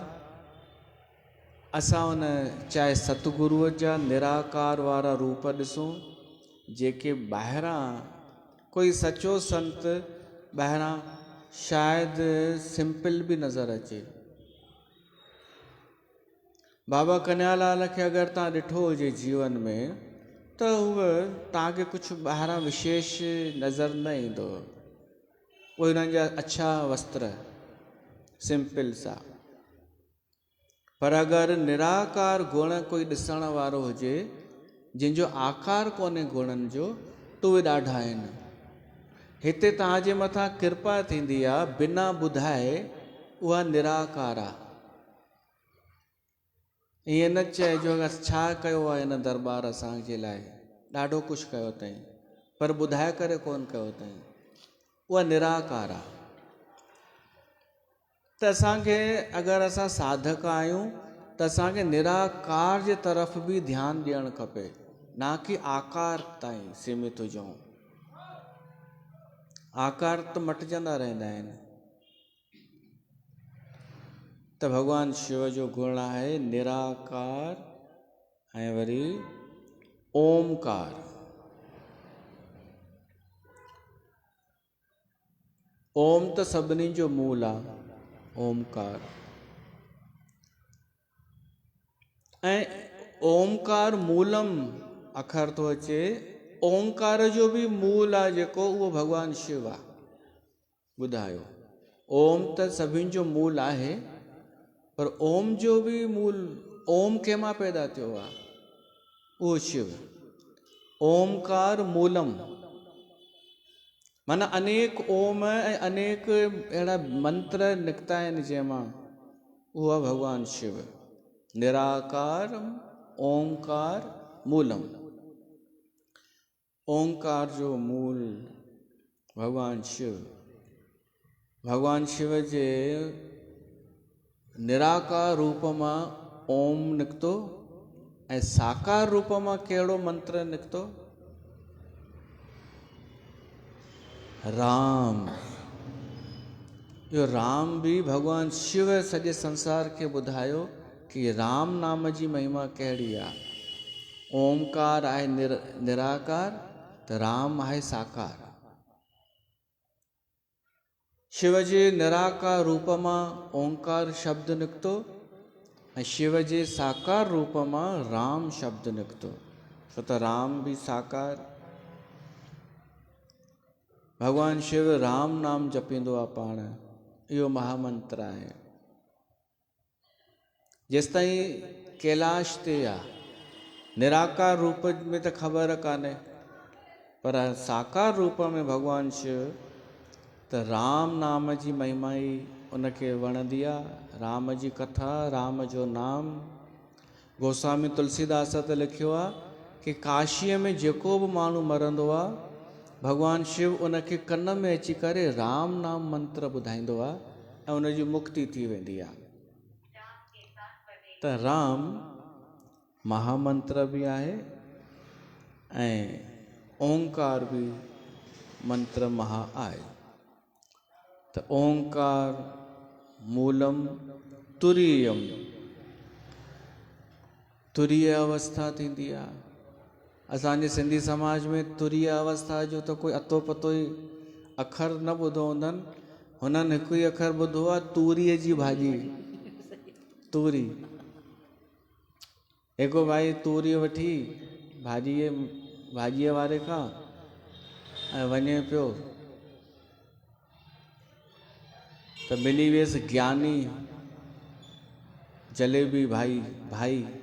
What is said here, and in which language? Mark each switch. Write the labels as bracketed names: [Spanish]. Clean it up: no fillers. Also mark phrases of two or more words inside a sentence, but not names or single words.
[Sindhi] असां उन चाहे सतगुरुअ जा निराकार वारा रूप ॾिसूं, जेके ॿाहिरां कोई सचो संत ॿाहिरां शायदि सिंपल बि नज़र अचे। बाबा कन्हैयालाल खे अगरि तव्हां ॾिठो हुजे जीवन में, त उहे तव्हांखे कुझु ॿाहिरां विशेष नज़र न ईंदो। उहे हुननि जा अच्छा वस्त्र सिंपल सा, पर अगरि निराकार गुण कोई ॾिसण वारो हुजे, जंहिंजो आकार कोन्हे गुणनि जो, त उहे ॾाढा आहिनि। हिते तव्हांजे मथां कृपा थींदी आहे बिना ॿुधाए, उहा निराकार आहे। ईअं न चइजो छा कयो आहे हिन दरबार असांजे लाइ, ॾाढो कुझु कयो अथई, पर ॿुधाए करे कोन कयो अथई, उहा निराकार आहे। त असांखे अगरि असां साधक आहियूं त असांखे निराकार जे तरफ़ बि ध्यानु ॾियणु खपे, ना कि आकार ताईं सीमित हुजूं। आकार त मटिजंदा रहंदा आहिनि। त भॻवान शिव जो गुण आहे निराकार ऐं वरी ओमकार। ओम त सभिनी जो मूल आहे, ओमकार। ऐं [Sanskrit] ओमकार मूलम [Sindhi] अखर थो अचे, ओमकार जो बि मूल आहे जेको, उहो भॻवान शिव आहे। ॿुधायो, ओम त सभिनि जो मूल आहे, पर ओम जो भी मूल ओम कंहिंमां पैदा थियो आहे, उहो शिव। [Sanskrit] ओमकार मूलम, [Sindhi] माना अनेक ओम ऐं अनेक अहिड़ा मंत्र निकिता आहिनि जंहिंमां, उहो आहे भॻवानु शिव। निराकार [Sanskrit] ओंकार मूलम, [Sindhi] ओंकार जो मूल भॻवानु शिव। भॻवानु शिव जे निराकार रूप मां ओम निकितो, ऐं साकार रूप मां कहिड़ो मंत्र निकितो? राम। इहो राम बि भॻवानु शिव सॼे संसार खे ॿुधायो कि राम नाम जी महिमा कहिड़ी आहे। ओमकार आहे निराकार, त राम आहे साकार। शिव जे निराकार रूप मां ओंकार शब्द निकितो, ऐं शिव जे साकार रूप मां राम शब्द निकितो, छो त राम बि साकार। भॻवानु शिव राम नाम जपींदो आहे पाण, इहो महामंत्र आहे। जेसिताईं कैलाश ते आहे, निराकार रूप में त ख़बर कान्हे, पर साकार रूप में भॻवानु शिव, त राम नाम जी महिमा ई उनखे वणंदी आहे। राम जी कथा, राम जो नाम। गोस्वामी तुलसीदास त लिखियो आहे कि काशीअ में जेको बि माण्हू मरंदो आहे, भॻवानु शिव उनखे कन में अची करे राम नाम मंत्र ॿुधाईंदो आहे, ऐं उनजी मुक्ति थी वेंदी आहे। त राम महामंत्र बि आहे, ऐं ओंकार बि मंत्र महा आहे। त [Sanskrit] ओंकार मूलम तुरीयम, [Sindhi] तुरीय अवस्था थींदी आहे। असांजे सिंधी समाज में तुरीय अवस्था जो त कोई अतो पतो ई अखर न ॿुधो हूंदनि। हुननि हिकु ई अखर ॿुधो आहे, तूरीअ जी भाॼी। तूरी, हिकु भाई तूरी वठी भाॼीअ वारे खां ऐं वञे पियो, त मिली वियसि ज्ञानी जलेबी भाई।